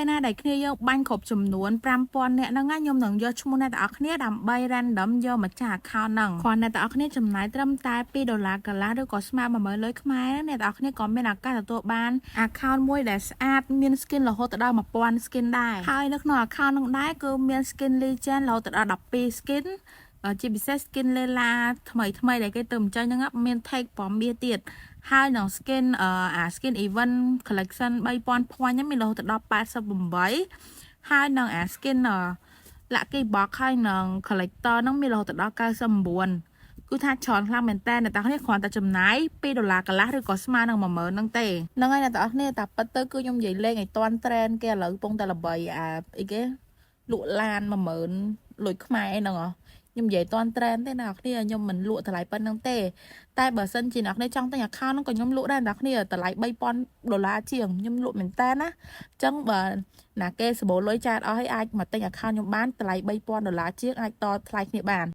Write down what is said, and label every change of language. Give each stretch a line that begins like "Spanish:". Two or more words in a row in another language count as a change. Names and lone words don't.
Khmer: ណាដែលគ្នាយើងបាញ់គ្រប់ចំនួន5000នាក់ហ្នឹងខ្ញុំនឹងយកឈ្មោះអ្នកទាំងអស់គ្នាដើម្បី random យកមកចាស់ account ហ្នឹងគ្រាន់តែអ្នកទាំងអស់គ្នាចំណាយត្រឹមតែ$2កន្លះឬក៏ស្មើ10000លុយខ្មែរអ្នកទាំងអស់គ្នាក៏មានឱកាសទទួលបាន account មួយដែល ស្អាតមាន skin រហូតដល់1000 skin ដែរហើយនៅក្នុង account ហ្នឹងដែរគឺមាន
English: skin legend
Khmer: រហូតដល់12 skin ជាពិសេស skin Lela ថ្មីដែលគេទៅបញ្ចេញហ្នឹងមាន tag ព ណ៌មាសទៀតហើយនឹង
English: skin skin event collection 3000 point
Khmer: ហ្នឹងមានរហូតដល់88ហើយនឹង
English: skin lucky box
Khmer: ហើយនឹង collector ហ្នឹងមានរហូតដល់ 99គឺថាច្រើនខ្លាំងមែនតើអ្នកទាំងគ្នាគ្រាន់តែចំណាយ$2កន្លះឬក៏ស្មើនឹង10000ហ្នឹងទេហ្នឹងហើយអ្នក ទាំងគ្នាតែប៉ិតទៅគឺខ្ញុំនិយាយលេងឲ្យតាន់ trend គេឥឡូវកំពុងតែល្បីអីគេលក់ឡាន10000លុយខ្មែរហ្នឹងខ្ញុំនិយាយតាន់ trend ទេអ្នកគ្នាខ្ញុំមិនលក់តម្លៃប៉ុណ្្នឹងទេតែបើសិនជាអ្នកគ្នាចង់ទិញ account ហ្នឹងក៏ខ្ញុំលក់ដែរអ្នកគ្នាតម្លៃ$3000ជាងខ្ញុំលក់មែនតើណាអញ្ចឹងបើណាគេសបោលុយចាតអស់ហើយអាចមកទិញ account ខ្ញុំបានតម្លៃ$3000ជាងអាចតថ្លៃគ្នាបាន